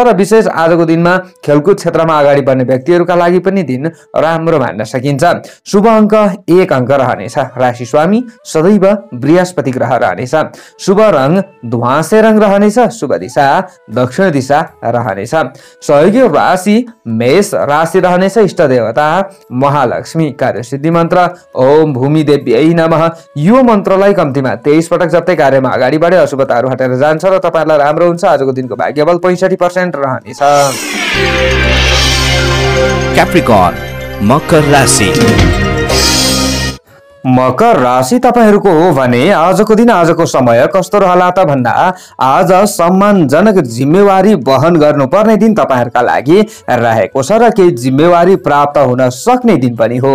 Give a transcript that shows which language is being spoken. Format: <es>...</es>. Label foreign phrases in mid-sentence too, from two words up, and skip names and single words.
<ne>र विशेष आजको दिनमा खेलकुद क्षेत्रमा अगाडि बढ्ने व्यक्तिहरुका लागि पनि दिन राम्रो मान्न सकिन्छ। शुभ अंक 1 अंक रहनेछ। राशि स्वामी सदैव बृहस्पति ग्रह रहनेछ। शुभ रंग धुवासे रंग रहनेछ। शुभ दिशा दक्षिण दिशा रहनेछ। सहयोगी राशि मेष राशि रहनेछ। इष्ट देवता महालक्ष्मी। कार्यसिद्धि मन्त्र</ne> <sa>ओम भूमि देव्यै नमः।</sa> <ne>यो मन्त्रलाई कम्तीमा 23 पटक जप्दै कार्यमा अगाडि बढे अशुभताहरू हटेर जान्छ र तपाईहरुलाई राम्रो हुन्छ। आजको दिनको भाग्यबल 65% रहनेछ। Capricorn, मकर राशि। मकर राशि तपाईहरुको हो भने आजको दिन आजको समय कस्तो रहला त भन्दा आज सम्मानजनक जिम्मेवारी वहन गर्नुपर्ने दिन तपाईहरुका लागि रहेको छ र केही जिम्मेवारी प्राप्त हुन सक्ने दिन पनि हो।</ne>